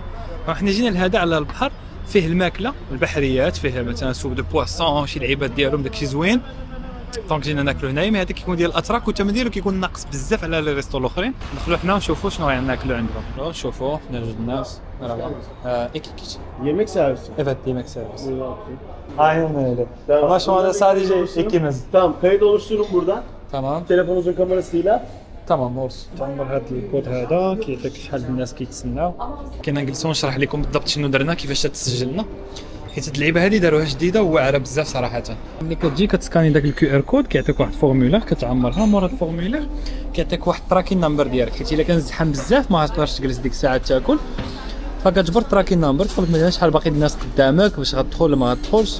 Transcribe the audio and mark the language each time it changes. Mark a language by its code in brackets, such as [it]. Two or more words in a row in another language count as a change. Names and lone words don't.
[ar] حنا جينا لهذا على البحر، فيه الماكله البحريات، فيه مثلا [fr] soupe de poisson, [ar] شي لعيبات ديالهم داكشي زوين. دونك جينا ناكلو هنايا. مي هذا كيكون ديال الاتراك والثمن ديالو كيكون ناقص بزاف على [fr] les restos [ar] الاخرين. ندخلوا حنا ونشوفوا شنو غناكلو عندهم. شوفوا حنا جوج الناس اكيد [tr] Yemek servisi. Evet, yemek servisi. Aynen öyle. Ama şu anda sadece ikimiz. Tamam, kayıt oluşturun buradan. Tamam. Telefonunuzun kamerasıyla. [ar] تمام ورس تنمر هذا الكود هذا كيعطيك شحال الناس كيتسناو. كنجلسوا نشرح لكم بالضبط شنو درنا كيفاش تسجلنا، حيت اللعيبه هذه داروها جديده وواعره بزاف صراحه. ملي كتجي كتسكاني داك [en] QR code [ar] كيعطيك واحد فورمولير كتعمرها. مورا الفورمولير كيعطيك واحد [en] tracking number [ar] ديالك، حيت الا كان زحام بزاف ما غتقدرش تجلس ديك الساعه تاكل، فكتجبر [en] tracking number [ar] تقول لك مثلا شحال باقي الناس قدامك باش غتدخل ولا ما غتدخلش.